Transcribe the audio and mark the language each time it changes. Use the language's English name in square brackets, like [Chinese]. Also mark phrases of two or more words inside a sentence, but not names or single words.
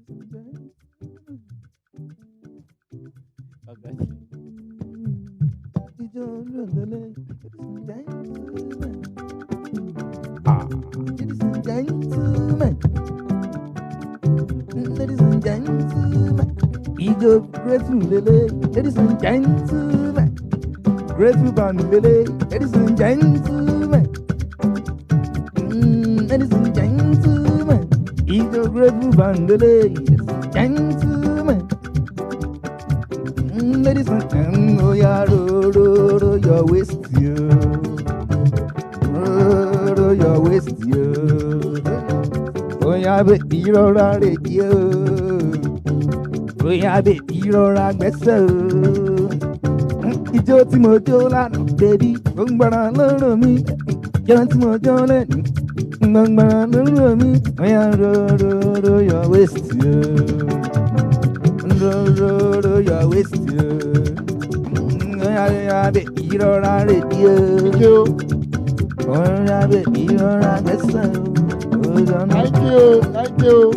[English] Ladies and gentlemen, ego grateful, ladies and gentlemen, grateful band, ladies and gentlemen, ladies and gentlemen, ego grateful band, ladies and gentlemen, ladies and gentlemen, oh yeah, roll your waist, you, roll your waist, you. [Yoruba] Oya baby rọra rèdí o, oya baby rọra gbẹ́sẹ̀ o. Ijó tí mo jó lánàá baby ó ń gbọ́ra lọ́rùn mi, ijó tí mo jó lẹ́nu [English] Roll your waist, roll your waist, baby, roll Thank you, thank you.